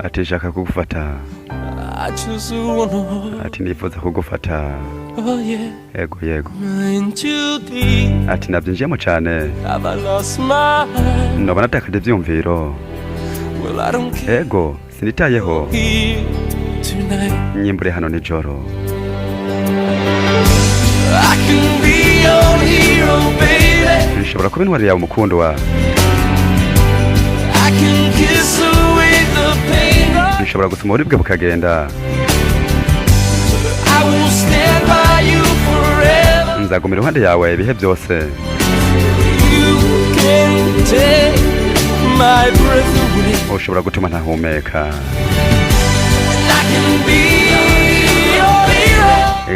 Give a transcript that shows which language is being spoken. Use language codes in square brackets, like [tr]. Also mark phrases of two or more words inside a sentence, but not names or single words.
[rn] Ati nshaka kugufata. [en] I just wanna hold you. [rn] Ati nifuza kugufata. [en] Oh yeah. [rn] Yego. [en] In too deep. [rn] Ati nabyinjiyemo cane. [en] Have I lost my mind? [rn] Noba natakaje ivyiyumviro. [en] Well, I don't care. [rn] Yego, sinitayeho [en] Here tonight. [rn] nyimbure hano nijoro. [en] I can be your hero, baby. [rn] Nshobora kuba intwari yawe mukundwa. [en] I can kiss away the pain. [rn] Nshobora gusoma uburibwe bukagenda. [en] I will stand by you forever. [rn] Nzagumira iruhande yawe ibihe byose. [en] You can take my breath away. [rn] Ushobora gutuma ntahumeka. [en] And I can be your hero.